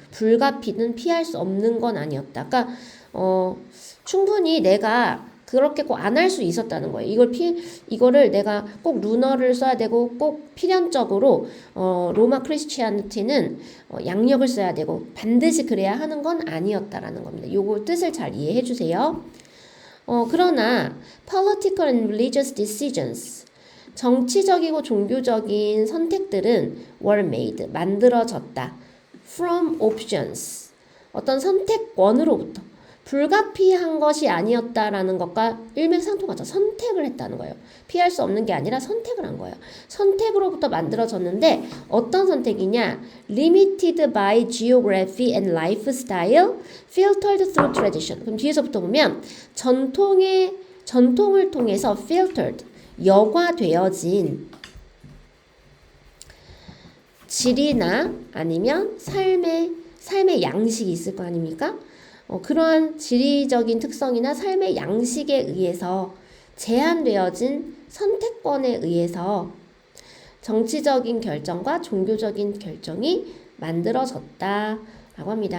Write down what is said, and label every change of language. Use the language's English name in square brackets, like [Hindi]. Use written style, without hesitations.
[Korean] 불가피는 피할 수 없는 건 아니었다. 그러니까 충분히 내가 그렇게 꼭 안 할 수 있었다는 거예요. 이거를 내가 꼭 루너를 써야 되고 꼭 필연적으로 로마 크리스티아니티는 양력을 써야 되고 반드시 그래야 하는 건 아니었다라는 겁니다. 요거 뜻을 잘 이해해 주세요. 그러나 [English] political and religious decisions [Korean] 정치적이고 종교적인 선택들은 [English] were made [Korean] 만들어졌다. [English] from options [Korean] 어떤 선택권으로부터 불가피한 것이 아니었다라는 것과 일맥상통하죠. 선택을 했다는 거예요. 피할 수 없는 게 아니라 선택을 한 거예요. 선택으로부터 만들어졌는데 어떤 선택이냐? [English] Limited by geography and lifestyle, filtered through tradition. [Korean] 그럼 뒤에서부터 보면 전통을 통해서 filtered, 여과되어진 질이나 아니면 삶의 양식이 있을 거 아닙니까? 그러한 지리적인 특성이나 삶의 양식에 의해서 제한되어진 선택권에 의해서 정치적인 결정과 종교적인 결정이 만들어졌다라고 합니다.